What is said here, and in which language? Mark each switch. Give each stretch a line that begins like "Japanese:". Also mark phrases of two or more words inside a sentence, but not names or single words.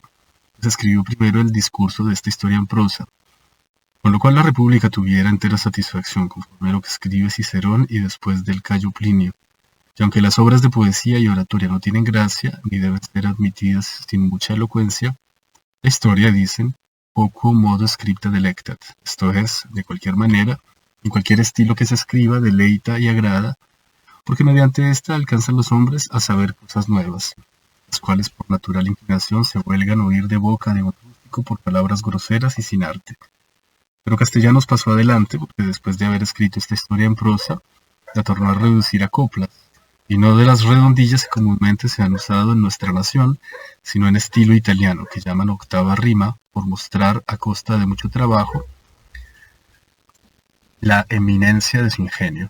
Spanish: Se escribió primero el discurso de esta historia en prosa, con lo cual la República tuviera entera satisfacción conforme a lo que escribe Cicerón y después del Cayo Plinio, y aunque las obras de poesía y oratoria no tienen gracia, ni deben ser admitidas sin mucha elocuencia, la historia, dicen,
Latin: poco modo scripta delectat,
Spanish: esto es, de cualquier manera, En cualquier estilo que se escriba, deleita y agrada, porque mediante ésta alcanzan los hombres a saber cosas nuevas, las cuales por natural inclinación se huelgan oír de boca de un rústico por palabras groseras y sin arte. Pero Castellanos pasó adelante, porque después de haber escrito esta historia en prosa, la tornó a reducir a coplas, y no de las redondillas que comúnmente se han usado en nuestra nación, sino en estilo italiano, que llaman octava rima, por mostrar a costa de mucho trabajo la eminencia de su ingenio.